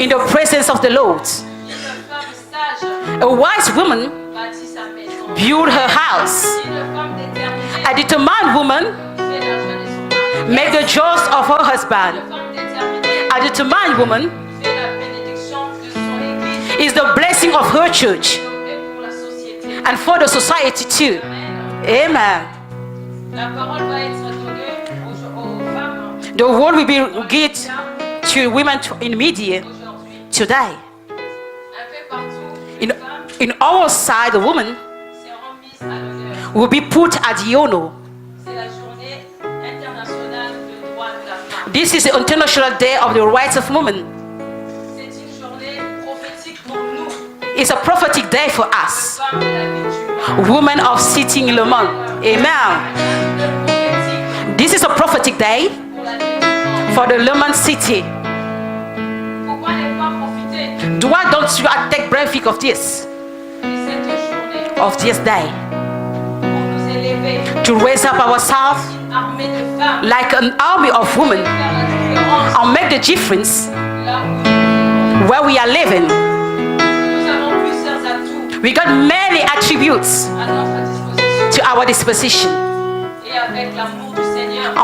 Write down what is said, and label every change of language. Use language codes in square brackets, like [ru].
[en] in the presence of the Lord. [fr] Une femme sage [en] A wise woman [fr] bâtit sa maison. [en] built her house. [fr] Une femme déterminée [en] A determined woman [fr] fait la joie de son mari. [en] made the joys of her husband. [fr] Une femme déterminée [en] A determined woman [fr] fait la bénédiction de son église [en] is the blessing of her church [fr] et pour la société. [en] and for the society too. Amen. [fr] La parole va être donnée aux femmes [en] The word will be given to women in media [fr] aujourd'hui. [en] today. [fr] Un peu partout, [en] In, [fr] les femmes [en] in our side, the woman [fr] seront mises à l'honneur. [en] will be put at the honor. [fr] C'est la journée internationale de droit de la femme. [en] This is the International Day of the Rights of Women. [fr] C'est une journée prophétique pour nous, [en] It's a prophetic day for us, [fr] femmes de la ville du Mans. [en] women of Sitting Le Mans. Amen. [fr] Une prophétique [en] This is a prophetic day [fr] pour la ville du Mans. [en] for the Le Mans city. [fr] Pourquoi ne pas profiter [en] Why don't you take benefit of this [fr] de cette journée [en] day [fr] pour nous élever, [en] to raise up ourselves [fr] une armée de femmes, [en] like an army of women [fr] faire la différence [en] and make the difference [fr] là où [en] where we are living? [fr] nous avons plusieurs atouts [en] We got many attributes [fr] à notre disposition [en] to our disposition, [fr] et avec l'amour du Seigneur,